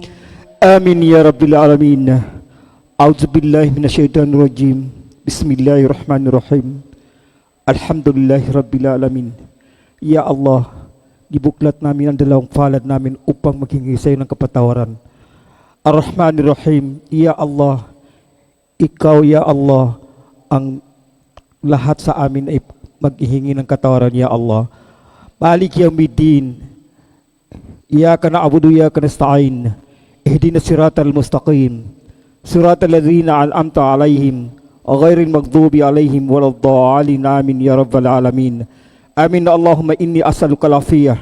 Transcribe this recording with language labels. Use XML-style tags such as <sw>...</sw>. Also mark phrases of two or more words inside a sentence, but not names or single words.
<ar>آمين يا رب العالمين. أعوذ بالله من الشيطان الرجيم. بسم الله الرحمن الرحيم. الحمد لله رب العالمين. يا الله,</ar> <tl>gibuklat namin ang dalawang palad namin upang maghingi sa iyo ng kapatawaran.</tl> <ar>الرحمن الرحيم، يا الله, Ikaw, يا الله,</ar> <tl>ang lahat sa amin ay maghihingi ng katawaran,</tl> <ar>يا الله. مالك يوم الدين، إياك نعبد وإياك نستعين، اهدنا الصراط المستقيم، صراط الذين أنعمت عليهم، غير المغضوب عليهم ولا الضالين. آمين يا رب العالمين. آمين. اللهم إني أسألك العافية.</ar>